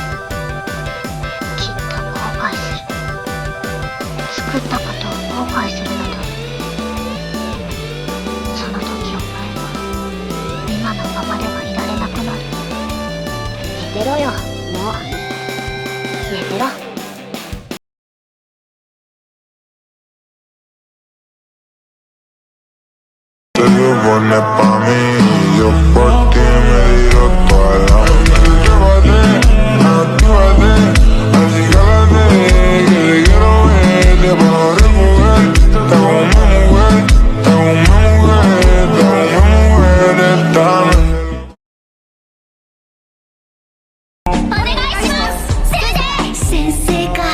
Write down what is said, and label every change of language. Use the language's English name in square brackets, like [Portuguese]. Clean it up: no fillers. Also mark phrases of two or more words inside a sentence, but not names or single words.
[Japanese] きっと後悔する。作ったことを後悔するのだ。その時を前は今のままではいられなくなる。寝てろよ、もう。寝てろ。 [Spanish] Te lo pones pa' mí, yo por ti me tiro toda la noche. Actívate, así cálate, que te quiero ver, te puedo recoger. Te como una mujer, te como una mujer, te como una mujer esta noche. [Japanese] お願いします、先生。先生か。